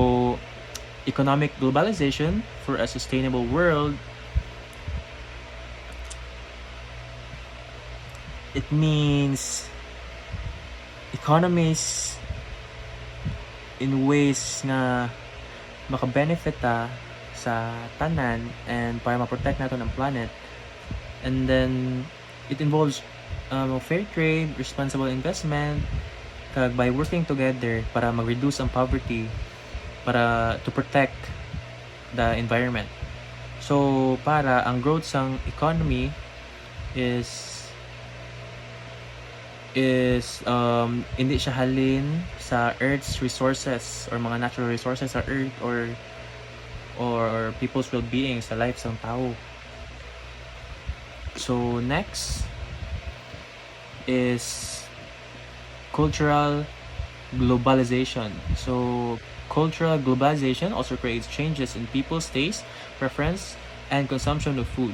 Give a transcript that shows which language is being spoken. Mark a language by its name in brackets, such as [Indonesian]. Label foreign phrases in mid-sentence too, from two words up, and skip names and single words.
[English] So economic globalization for a sustainable world, it means economies in ways [Hiligaynon] nga maka-benefit ta sa tanan [English] and [Filipino] para ma-protect natin ang planet. [English] And then it involves fair trade, responsible investment, kag by working together [Hiligaynon] para mag-reduce ang poverty, [English] para to protect the environment. [Hiligaynon] So para ang growth sang economy is hindi siya halin sa Earth's resources or mga [English] natural resources [Hiligaynon] sa Earth or [English] people's well-being [Hiligaynon] sa life sang tao. [English] So next is cultural globalization. So cultural globalization also creates changes in people's taste, preference, and consumption of food.